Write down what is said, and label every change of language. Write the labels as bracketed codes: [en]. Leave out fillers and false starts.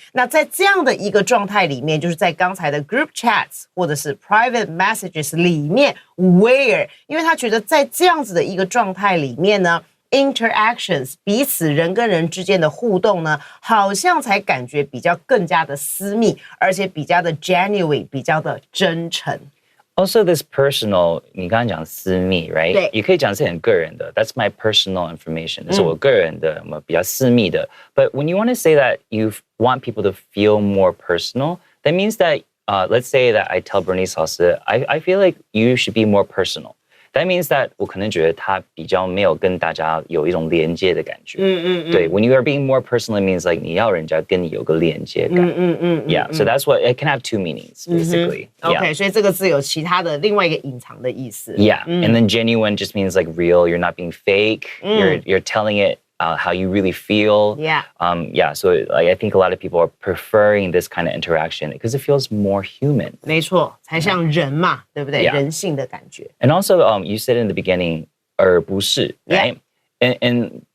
[zh] 那在这样的一个状态里面，就是在刚才的 group chats 或者是 private messages 里面 ，where， 因为他觉得在这样子的一个状态里面呢。 interactions 彼此人跟人之间的互动呢，好像才感觉比较更加的私密，而且比较的 genuine， 比较的真诚。 [en] Also, this personal, [zh] 你刚刚讲私密 [en] right? [zh] 对。也可以讲是很个人的 [en] That's my personal information. [zh] 是我个人的比较私密的 [en] But when you want to say that you want people to feel more personal, that means that, let's say that I tell Bernice 老师 I feel like you should be more personal. That means that [zh] 我可能觉得他比较没有跟大家有一种连接的感觉。 [en] 对 When you are being more personal, it means like [zh] 你要人家跟你有个连接感。 [en] Yeah, so that's what, it can have two meanings, basically. [zh] OK, 所以这个字有其他的另外一个隐藏的意思。 [en] Yeah, and then genuine just means like real. You're not being fake. You're telling it how you really feel. Yeah. So I think a lot of people are preferring this kind of interaction because it feels more human. [zh] 没错，才像人嘛，对不对？ [en] Yeah. [zh] 人性的感觉。 [en] And also, you said in the beginning, [zh] 而不是, [en] right? And